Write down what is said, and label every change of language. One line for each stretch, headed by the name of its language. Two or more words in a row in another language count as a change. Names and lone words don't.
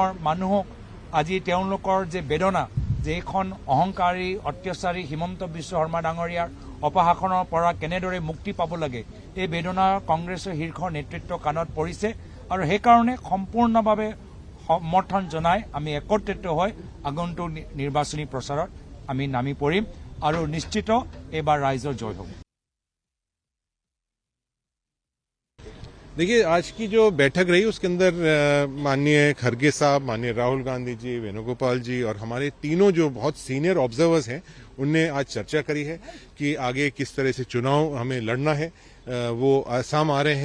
Assamese: মানুহক আজি তেওঁলোকৰ যে বেদনা যে এখন অহংকাৰী অত্যাচাৰী হিমন্ত বিশ্ব শৰ্মা ডাঙৰীয়াৰ অপশাসনৰ পৰা কেনেদৰে মুক্তি পাব লাগে এই বেদনা কংগ্ৰেছৰ শীৰ্ষ নেতৃত্ব কাণত পৰিছে আৰু সেইকাৰণে সম্পূৰ্ণভাৱে সমৰ্থন জনাই আমি একত্ৰিত হৈ আগন্তুক নিৰ্বাচনী প্ৰচাৰত আমি নামি পৰিম আৰু নিশ্চিত এবাৰ ৰাইজৰ জয় হ'ব
Hindi: देखिए आज की जो बैठक रही उसके अंदर माननीय खड़गे साहब माननीय राहुल गांधी जी वेणुगोपाल जी और हमारे तीनों जो बहुत
English: senior observers
Hindi: हैं उनने आज चर्चा करी है कि आगे किस तरह से चुनाव हमें लड़ना है वो आसाम आ रहे